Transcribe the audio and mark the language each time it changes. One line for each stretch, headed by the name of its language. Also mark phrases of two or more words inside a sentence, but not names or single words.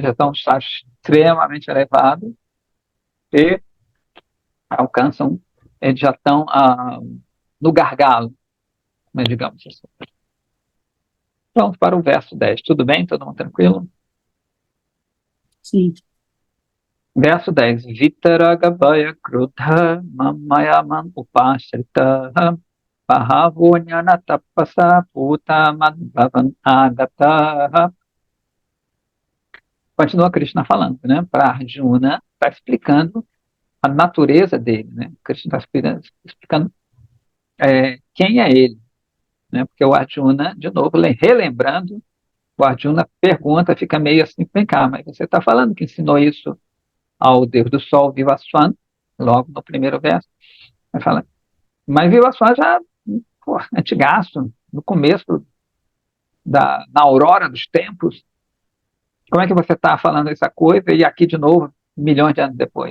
Portuguese: Já estão em estágios extremamente elevados e alcançam, eles já estão no gargalo, né, digamos assim. Vamos para o verso 10. Tudo bem? Todo mundo tranquilo? Sim. Verso 10.
Sanskrit: वीतरागभय क्रोधा मन्मया माम् उपाश्रिता बहवो ज्ञान तपसा पूता मद्भावम् आगताः.
Portuguese: Continua Krishna falando, né? Para Arjuna, está explicando a natureza dele, né? Krishna está explicando quem é ele, né? Porque o Arjuna, de novo, relembrando, o Arjuna pergunta, fica meio assim, vem cá, mas você está falando que ensinou isso ao Deus do Sol, Vivaswan, logo no primeiro verso, ele fala, mas Vivaswan já, pô, antigaço, no começo, na aurora dos tempos, como é que você está falando essa coisa e aqui de novo, milhões de anos depois?